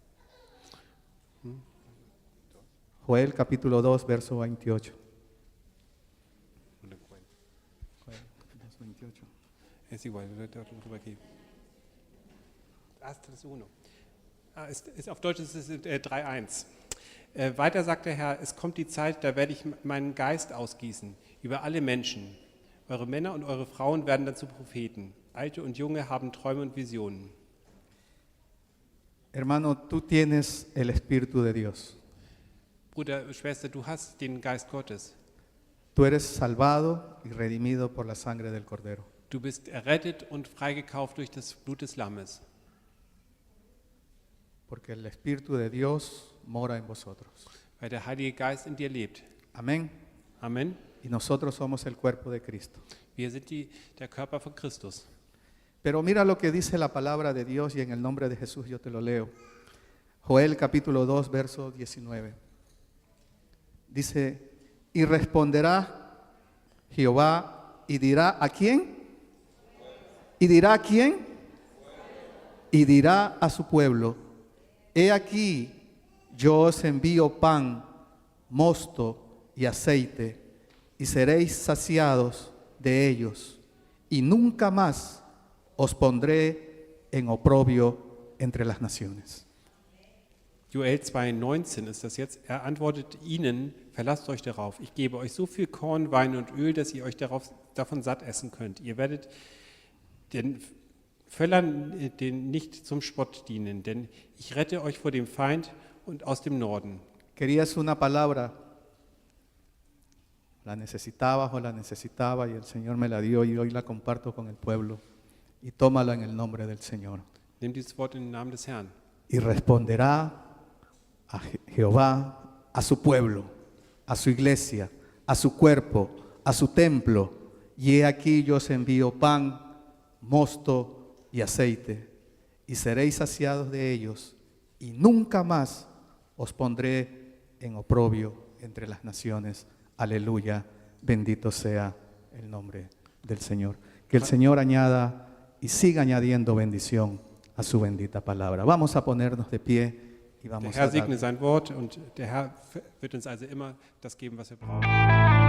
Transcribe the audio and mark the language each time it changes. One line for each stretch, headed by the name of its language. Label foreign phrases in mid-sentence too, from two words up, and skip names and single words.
Spanish: Joel capítulo 2, verso 28. Es igual,
German: drüber gehen. Das ist uno. Auf Deutsch ist es 3,1. Weiter sagt der Herr, es kommt die Zeit, da werde ich meinen Geist ausgießen über alle Menschen. Eure Männer und eure Frauen werden dann zu Propheten. Alte und Junge haben Träume und Visionen.
Spanish: Hermano, tú tienes el Espíritu de Dios.
German: Bruder, Schwester, du hast den Geist Gottes.
Spanish: Tú eres salvado y redimido por la sangre del Cordero.
German: Du bist errettet und freigekauft durch das Blut des Lammes.
Spanish: Porque el Espíritu de Dios mora en vosotros.
German: Weil der Heilige Geist in dir lebt.
Spanish: Amén.
German: Amen.
Spanish: Y nosotros somos el cuerpo de Cristo.
German: Wir sind der Körper von Christus.
Spanish: Pero mira lo que dice la palabra de Dios y en el nombre de Jesús yo te lo leo. Joel capítulo 2, verso 19. Dice, y responderá Jehová y dirá, ¿a quién? ¿Y dirá a quién? Y dirá a su pueblo, he aquí, yo os envío pan, mosto y aceite, y seréis saciados de ellos, y nunca más os pondré en oprobio entre las naciones.
German: Joel 2,19 ist das jetzt. Er antwortet ihnen, verlasst euch darauf. Ich gebe euch so viel Korn, Wein und Öl, dass ihr euch davon satt essen könnt. Ihr werdet den Völlern nicht zum Spott dienen, denn ich rette euch vor dem Feind und aus dem Norden.
Spanish: Querías una palabra, la necesitabas o la necesitaba y el Señor me la dio y hoy la comparto con el pueblo. Y tómala en el nombre del Señor.
German: Nimm dieses Wort in den Namen des Herrn.
Spanish: Y responderá a Jehová, a su pueblo, a su iglesia, a su cuerpo, a su templo. Y he aquí yo os envío pan, mosto y aceite, y seréis saciados de ellos, y nunca más os pondré en oprobio entre las naciones. Aleluya, bendito sea el nombre del Señor. Que el Señor añada y siga añadiendo bendición a su bendita palabra. Vamos a ponernos de pie y
German: Der
Spanish: vamos
German: Herr
Spanish: a dar.
German: segne sein Wort und der Herr wird uns also immer das geben, was wir brauchen.